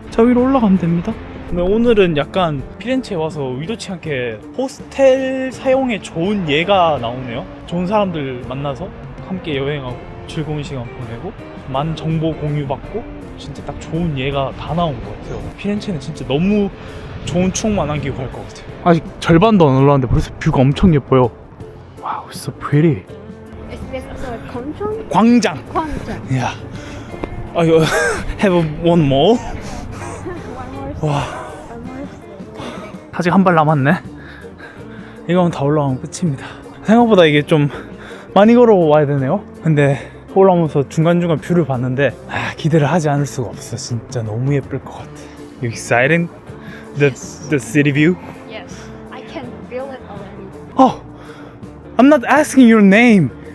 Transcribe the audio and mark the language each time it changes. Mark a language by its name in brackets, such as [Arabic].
[Korean] 저 위로 올라가면 됩니다. 근데 오늘은 약간 피렌체에 와서 의도치 않게 호스텔 사용에 좋은 예가 나오네요. 좋은 사람들 만나서 함께 여행하고 즐거운 시간 보내고 많은 정보 공유받고 진짜 딱 좋은 예가 다 나온 것 같아요. 피렌체는 진짜 너무 좋은 추억만 남기고 갈 것 같아요. 아직 절반도 안 올라왔는데 벌써 뷰가 엄청 예뻐요. [English] 와우, so pretty. Is this also a Gwangjang? [Korean] 광장. Gwangjang. [English] Yeah. I have one more. One more. 와, One more. [Korean] 아직 한 발 남았네. 이거만 다 올라가면 끝입니다. 생각보다 이게 좀 많이 걸어와야 되네요. 근데 올라오면서 중간중간 뷰를 봤는데 기대를 하지 않을 수가 없어. 진짜 너무 예쁠 것 같아. [English] You excited? The city view? Yes, I can feel it already. Oh, I'm not asking your name.